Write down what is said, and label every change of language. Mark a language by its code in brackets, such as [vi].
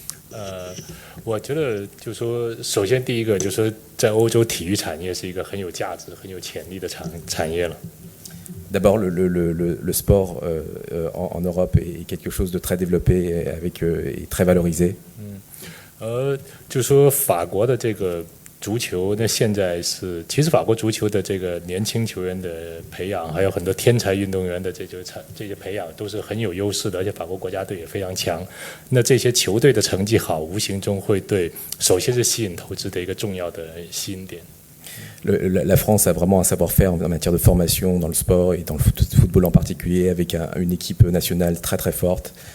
[zh] 呃，我觉得就是说，首先第一个就是说，在欧洲体育产业是一个很有价值、很有潜力的产业了。 [fr] D'abord, le sport en Europe est quelque chose de très développé et très valorisé. [zh] 就是说法国的这个足球，那现在是其实法国足球的这个年轻球员的培养，还有很多天才运动员的这些培养都是很有优势的，而且法国国家队也非常强。那这些球队的成绩好，无形中会对首先是吸引投资的一个重要的吸引点。 [fr] La France a vraiment un savoir-faire en matière de formation dans le sport et dans le football en particulier, avec une équipe nationale très très forte.